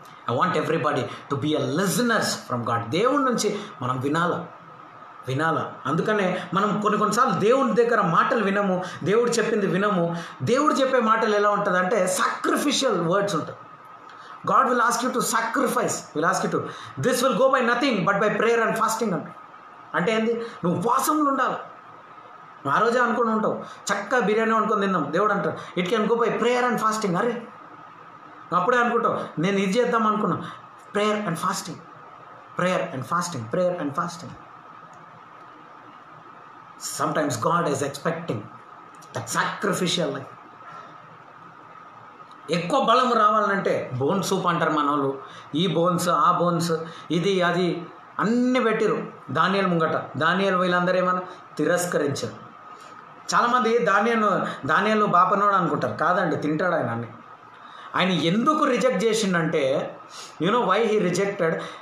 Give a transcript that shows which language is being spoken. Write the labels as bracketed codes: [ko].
[en] I want everybody to be a listeners from God. [te] దేవుడి నుంచి మనం వినాలా. అందుకనే మనం కొన్నిసార్లు దేవుడి దగ్గర మాటలు వినము, దేవుడు చెప్పింది వినము. దేవుడు చెప్పే మాటలు ఎలా ఉంటుంది అంటే సాక్రిఫిషియల్ వర్డ్స్ ఉంటుంది. [en] God will ask you to sacrifice. Will ask you to. This will go by nothing but by prayer and fasting. [te] అంటే ఏంది? నువ్వు ఉపవాసంలో ఉండాలి. నువ్వు ఆ రోజే అనుకుని ఉంటావు, చక్కగా బిర్యానీ అనుకొని తిన్నాం. దేవుడు అంటారు [en] It can go by prayer and fasting. [te] అరే నువ్వు అప్పుడే అనుకుంటావు నేను ఇది చేద్దాం అనుకున్నా. [en] Prayer and fasting, prayer and fasting, prayer and fasting. Sometimes God is expecting that sacrificial life. [te] ఎక్కువ బలం రావాలంటే బోన్ సూప్ అంటారు మనోళ్ళు. ఈ బోన్స్ ఆ బోన్స్ ఇది అది అన్నీ పెట్టిరు దానియేలు ముంగట. దానియేలు వీళ్ళందరూ ఏమన్నా తిరస్కరించారు. చాలామంది దానియేలు బాపనోడు అనుకుంటారు. కాదండి, తింటాడు ఆయన అన్ని. ఆయన ఎందుకు రిజెక్ట్ చేసిండంటే, [en] Why he rejected.